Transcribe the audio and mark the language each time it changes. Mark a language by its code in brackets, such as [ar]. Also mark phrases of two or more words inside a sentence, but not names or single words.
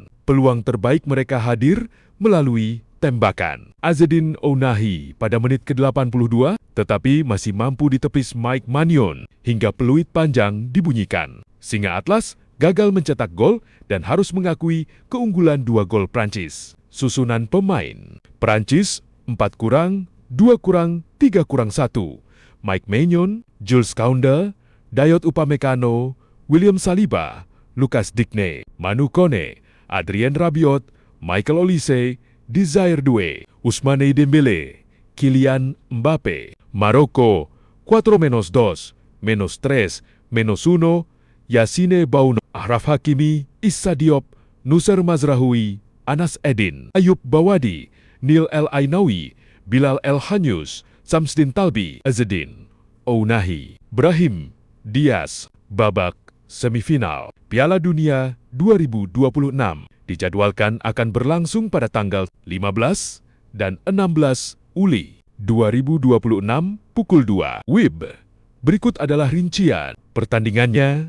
[id] Peluang terbaik mereka hadir melalui tembakan Azzedine Ounahi pada menit ke-82, tetapi masih mampu ditepis Mike Maignan hingga peluit panjang dibunyikan. Singa Atlas gagal mencetak gol dan harus mengakui keunggulan 2 gol Prancis. Susunan pemain: Prancis 4-, 2-, 3-1. Mike Maignan, Jules Kounde, Dayot Upamecano, William Saliba, Lucas Digne, Manu Kone, Adrien Rabiot, Michael Olise, Désiré Doué, Ousmane Dembélé, Kylian Mbappe. Maroko 4-2, -3, -1, Yassine Bounou, Achraf Hakimi, Issa Diop, Nusser Mazraoui, Anas Edin, Ayub Bawadi, Neil El Ainaoui, Bilal El Hanyus, Samsdin Talbi, Azzedine Ounahi, Brahim Diaz. Babak semifinal Piala Dunia 2026 dijadwalkan akan berlangsung pada tanggal 15 dan 16 Juli 2026 pukul 2 WIB. Berikut adalah rincian pertandingannya.